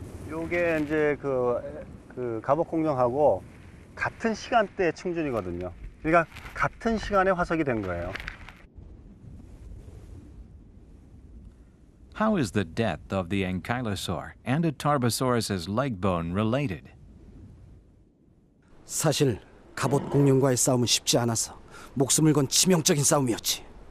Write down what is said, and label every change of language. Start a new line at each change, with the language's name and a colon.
Korean: 요게 이제 그 갑옷공룡하고 같은 시간대 충전이거든요. 그러니까 같은 시간에 화석이 된 거예요.
English: How is the death of the Ankylosaur and a Tarbosaurus's leg bone related?
Korean: 사실 갑옷 공룡과의 싸움은 쉽지 않아서 목숨을 건 치명적인 싸움이었지.